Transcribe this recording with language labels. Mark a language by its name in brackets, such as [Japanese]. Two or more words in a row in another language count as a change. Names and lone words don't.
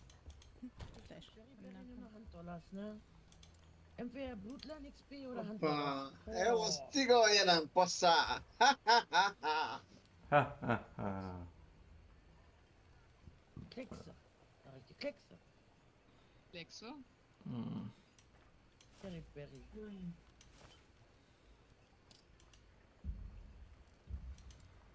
[German] Entweder Blutland XP oder [Serbian] Pa, evo stigao jedan posa. [German] Kleckse. Richtig Kleckse. Kleckse? Berry.